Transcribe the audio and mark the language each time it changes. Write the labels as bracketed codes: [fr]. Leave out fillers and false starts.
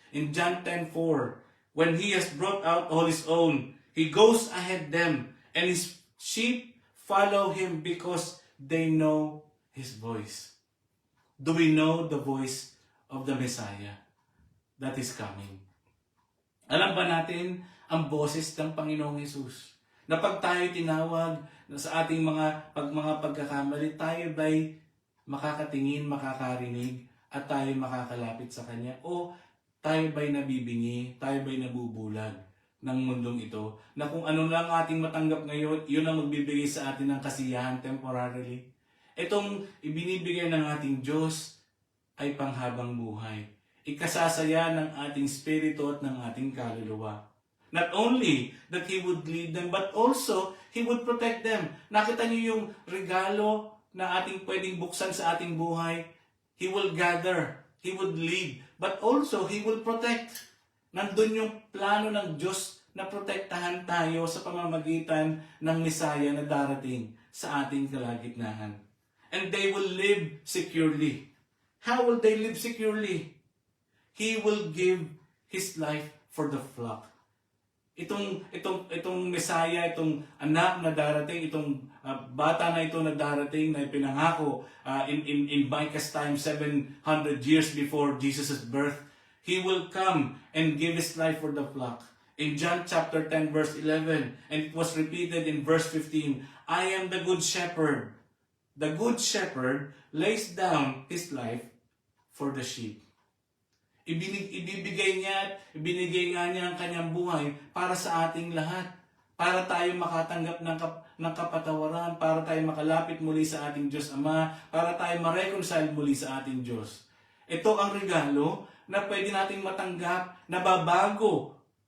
[en] In John 10:4, when He has brought out all His own, He goes ahead them, and His sheep follow Him because they know His voice. Do we know the voice of the Messiah that is coming? [tl] Alam ba natin ang boses ng Panginoong Hesus? Na pag tayo tinawag na sa ating mga pagkakamali, tayo ba'y makakatingin, makakarinig, at tayo makakalapit sa Kanya? O tayo ba'y nabibingi, tayo ba'y nabubulag ng mundong ito? Na kung ano lang ating matanggap ngayon, yun ang magbibigay sa atin ng kasiyahan temporarily. Itong ibinibigay ng ating Diyos ay panghabang buhay. Ikasasaya ng ating spirito at ng ating kaluluwa. [en] Not only that He would lead them, but also He would protect them. [tl] Nakita niyo yung regalo na ating pwedeng buksan sa ating buhay? [en] He will gather, He would lead, but also He will protect. [tl] Nandun yung plano ng Diyos na protektahan tayo sa pamamagitan ng Mesaya na darating sa ating kalagitnaan. [en] And they will live securely. How will they live securely? He will give His life for the flock. [tl] Itong Mesaya, itong anak na darating, itong bata na ito na darating, na pinangako [en] in Micah's time, 700 years before Jesus' birth, He will come and give His life for the flock. In John chapter 10 verse 11, and it was repeated in verse 15, I am the good shepherd. The good shepherd lays down his life for the sheep. [tl] Ibinigay nga niya ang kanyang buhay para sa ating lahat. Para tayo makatanggap ng kapatawaran, para tayo makalapit muli sa ating Diyos Ama, para tayo ma-reconcile muli sa ating Diyos. Ito ang regalo na pwede nating matanggap, na babago.